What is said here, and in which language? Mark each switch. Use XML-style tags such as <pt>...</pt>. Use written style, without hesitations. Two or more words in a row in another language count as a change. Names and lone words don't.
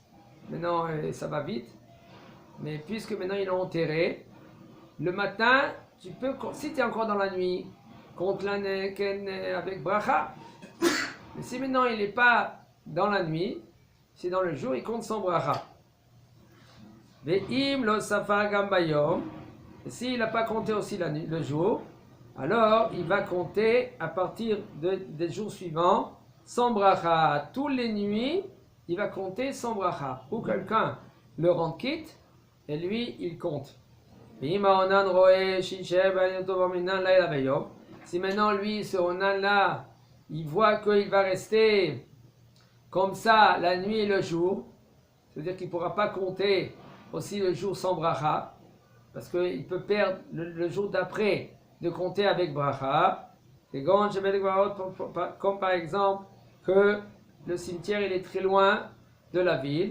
<fr>Maintenant ça va vite. Mais puisque maintenant ils l'ont enterré, le matin, tu peux, si tu es encore dans la nuit, compte l'aneken avec bracha. Mais si maintenant il n'est pas dans la nuit, c'est dans le jour, il compte sans bracha.</fr> <he>ואם לא ספר גם ביום.</he> <fr>Et s'il n'a pas compté aussi le jour, alors il va compter à partir des jours suivants sans bracha. Toutes les nuits, il va compter sans bracha. Ou quelqu'un le rend quitte, et lui, il compte. Si maintenant lui, ce onan-là, il voit qu'il va rester comme ça la nuit et le jour, c'est-à-dire qu'il ne pourra pas compter aussi le jour sans bracha, parce qu'il peut perdre le jour d'après de compter avec bracha, comme par exemple que le cimetière il est très loin de la ville.</fr>